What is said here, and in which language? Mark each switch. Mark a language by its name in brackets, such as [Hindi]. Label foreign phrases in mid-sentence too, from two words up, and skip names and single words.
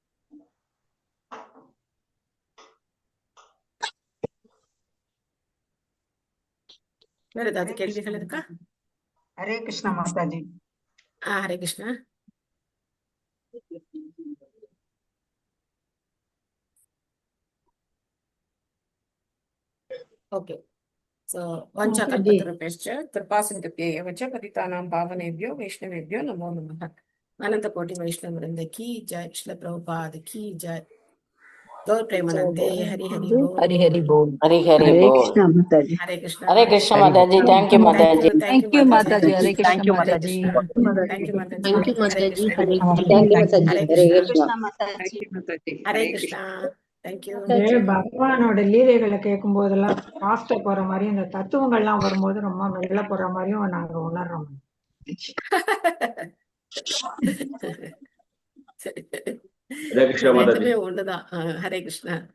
[Tamil] வேற ஏதாவது கேள்விகள் இருக்கா? ஹரே கிருஷ்ணா மாதாஜி. ஹரே கிருஷ்ணா. ஓகே. [English] So, [Sanskrit] वाञ्छा कल्पतरुभ्यश्च कृपासिन्धुभ्य एव च पतितानां पावनेभ्यो वैष्णवेभ्यो नमो नमः. [Hindi] अनन्त कोटि वैष्णव वृन्द की जय. श्री प्रभुपाद की जय। गौर प्रेमानन्दे। हरि हरि बोल. हरि हरि बोल. हरि हरि Hare Bol. कृष्ण माताजी. हरे कृष्ण. हरे कृष्ण माताजी. [English] Thank you Mataji. Thank you Mataji. Hare Krishna Thank you Mataji. Thank you Mataji. Thank you, Hare Mataji. Krishna. Hare Hare Krishna. Thank you, Mataji. Hare Krishna. Thank you. [Tamil] பகவானோட லீலைகளை கேட்கும் போதெல்லாம் ஃபாஸ்டா போற மாதிரியும் இந்த தத்துவங்கள்லாம் வரும்போது ரொம்ப மெல்ல போற மாதிரியும் நாங்க உணர்றோம். ரெண்டுமே ஒண்ணுதான். ஹரே கிருஷ்ணா.